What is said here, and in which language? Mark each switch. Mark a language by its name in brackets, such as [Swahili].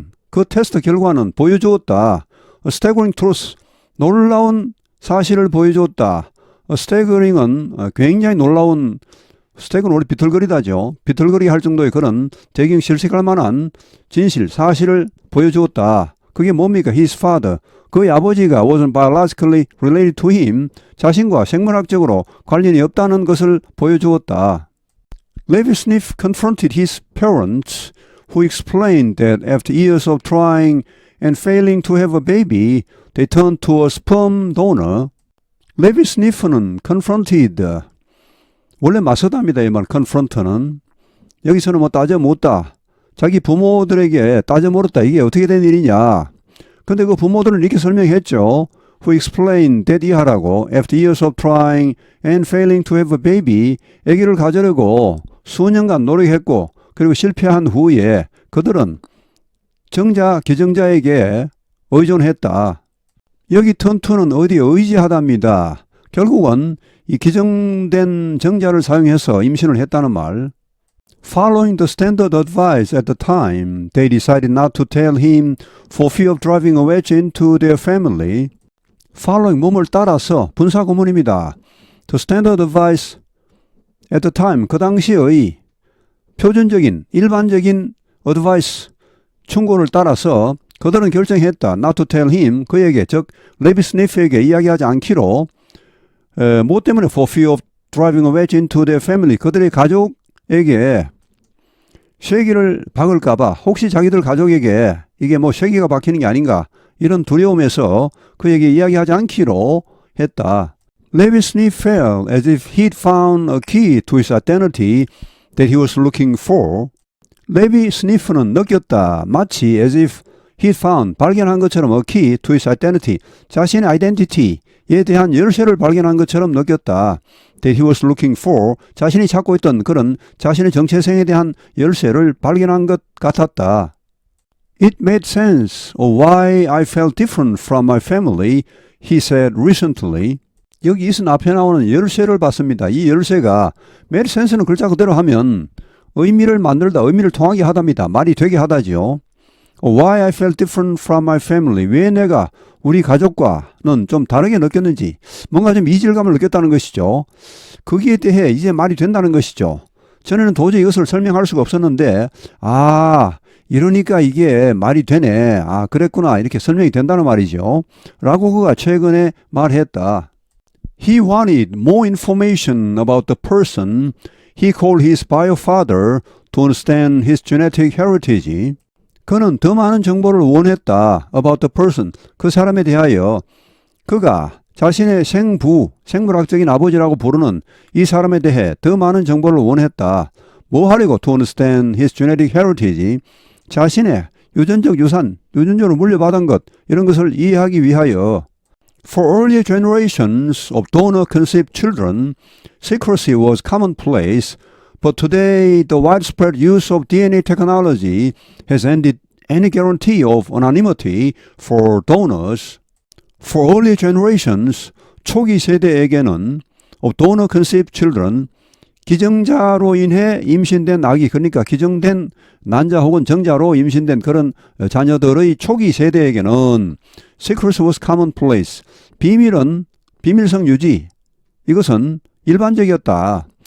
[Korean] 그 테스트 결과는 보여주었다. [English] A staggering truth, [Korean] 놀라운 사실을 보여주었다. [English] A staggering [Korean] 은 굉장히 놀라운, 스택은 원래 비틀거리다죠. 비틀거리게 할 정도의 그런 대경실색할 만한 진실, 사실을 보여주었다. 그게 뭡니까? [English] His father, [Korean] 그의 아버지가 [English] wasn't biologically related to him, [Korean] 자신과 생물학적으로 관련이 없다는 것을 보여주었다. [English] Levi Sniff confronted his parents, who explained that after years of trying and failing to have a baby, they turned to a sperm donor. [Korean] 레비 스니프는 confronted, 원래 맞서답니다. 이 말 confront는. 여기서는 뭐 따져 묻다. 자기 부모들에게 따져 물었다. 이게 어떻게 된 일이냐. 근데 그 부모들은 이렇게 설명했죠. [English] Who explained that [Korean] 이하라고 [English] after years of trying and failing to have a baby, [Korean] 아기를 가지려고 수년간 노력했고 그리고 실패한 후에 그들은 기정자에게 의존했다. 여기 턴투는 어디에 의지하답니다. 결국은 이 기정된 정자를 사용해서 임신을 했다는 말. [English] Following the standard advice at the time, they decided not to tell him for fear of driving a wedge into their family. [Korean] Following 몸을 따라서 분사구문입니다. [English] The standard advice at the time, [Korean] 그 당시의 표준적인 일반적인 advice, 충고를 따라서 그들은 결정했다. [English] Not to tell him, [Korean] 그에게, 즉 레비 스니프에게 이야기하지 않기로. 뭐 때문에? [English] For fear of driving a wedge into their family, [Korean] 그들의 가족에게 쇠기를 박을까 봐, 혹시 자기들 가족에게 이게 뭐 쇠기가 박히는 게 아닌가, 이런 두려움에서 그에게 이야기하지 않기로 했다. [English] 레비 스니프 felt as if he'd found a key to his identity that he was looking for. [Korean] 레비 스니프는 느꼈다. 마치 [English] as if he found, [Korean] 발견한 것처럼 [English] a key to his identity, [Korean] 자신의 아이덴티티에 대한 열쇠를 발견한 것처럼 느꼈다. [English] That he was looking for, [Korean] 자신이 찾고 있던 그런 자신의 정체성에 대한 열쇠를 발견한 것 같았다. [English] It made sense of why I felt different from my family, he said recently. [Korean] 여기 이슨 앞에 나오는 열쇠를 봤습니다. 이 열쇠가 [English] made sense [Korean] 는 글자 그대로 하면 의미를 만들다, 의미를 통하게 하답니다. 말이 되게 하다지요. [English] Why I felt different from my family. [Korean] 왜 내가 우리 가족과는 좀 다르게 느꼈는지, 뭔가 좀 이질감을 느꼈다는 것이죠. 거기에 대해 이제 말이 된다는 것이죠. 전에는 도저히 이것을 설명할 수가 없었는데, 이러니까 이게 말이 되네. 그랬구나. 이렇게 설명이 된다는 말이죠. 라고 그가 최근에 말했다. [English] He wanted more information about the person he called his bio father to understand his genetic heritage. [Korean] 그는 더 많은 정보를 원했다. [English] About the person, [Korean] 그 사람에 대하여. 그가 자신의 생물학적인 아버지라고 부르는 이 사람에 대해 더 많은 정보를 원했다. 뭐 하려고? [English] To understand his genetic heritage, [Korean] 자신의 유전적 유산, 유전적으로 물려받은 것, 이런 것을 이해하기 위하여. [English] For earlier generations of donor-conceived children, secrecy was commonplace. But today, the widespread use of DNA technology has ended any guarantee of anonymity for donors. For early generations, [Korean] 초기 세대에게는 [English] of donor-conceived children, [Korean] 기정자로 인해 임신된 아기, 그러니까 기정된 난자 혹은 정자로 임신된 그런 자녀들의 초기 세대에게는 [English] secrecy was commonplace, [Korean] 비밀성 유지, 이것은 일반적이었다.